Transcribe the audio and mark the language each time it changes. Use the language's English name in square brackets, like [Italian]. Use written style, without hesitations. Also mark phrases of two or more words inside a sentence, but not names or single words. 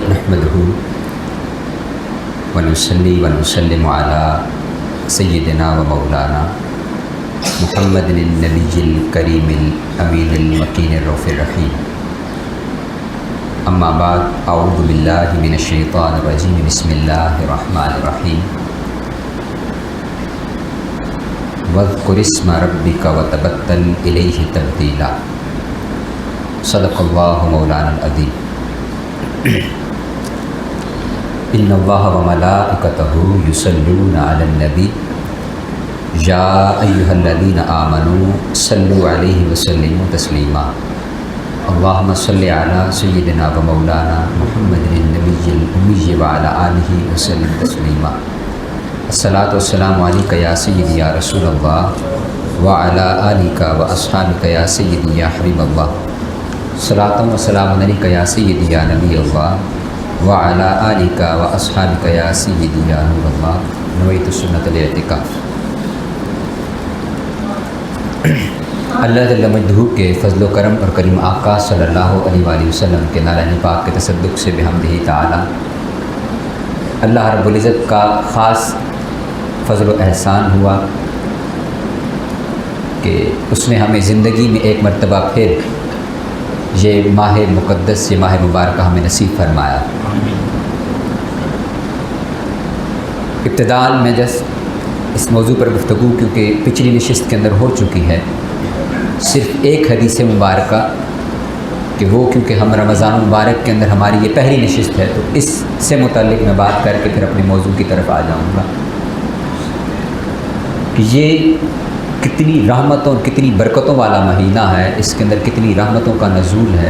[Arabic] نحمده ونصلي ونسلم على سيدنا ومولانا محمد النبي الكريم الأمين المكين الرؤوف الرحيم. أما بعد أعوذ بالله من الشيطان الرجيم بسم الله الرحمن الرحيم. واذكر اسم ربك وتبتل إليه تبتيلا. صدق الله مولانا العظيم. إن الله وملائكته يصلون على النبي يا أيها الذين آمنوا صلوا عليه وسلموا تسليما. اللهم صل على سيدنا ومولانا محمد النبي الأمي وعلى آله وسلم تسليما. الصلاة والسلام عليك يا سيدي يا رسول الله وعلى آلك وأصحابك يا سيدي يا حبيب الله. صلاة وسلام عليك يا سيدي يا نبي الله وعلى آلك وأصحابك يا سيدي يا نور الله. نويت سنة الاعتكاف. الله جل مجده [Urdu] کے فضل و کرم اور کریم آقا [Arabic] صلى الله عليه وسلم [Urdu] کے ناراض پاک کے تصدق سے [Arabic] بحمده تعالى [Urdu] اللہ رب العزت کا خاص فضل و احسان ہوا کہ اس نے ہمیں زندگی میں ایک مرتبہ پھر یہ ماہ مقدس، یہ ماہ مبارک ہمیں نصیب فرمایا. ابتداً میں اس موضوع پر گفتگو کیونکہ پچھلی نشست کے اندر ہو چکی ہے، صرف ایک حدیث مبارک کہ وہ کیونکہ ہم رمضان مبارک کے اندر ہماری یہ پہلی نشست ہے، تو اس سے متعلق میں بات کر کے پھر اپنے موضوع کی طرف آ جاؤں گا کہ یہ کتنی رحمتوں اور کتنی برکتوں والا مہینہ ہے، اس کے اندر کتنی رحمتوں کا نزول ہے.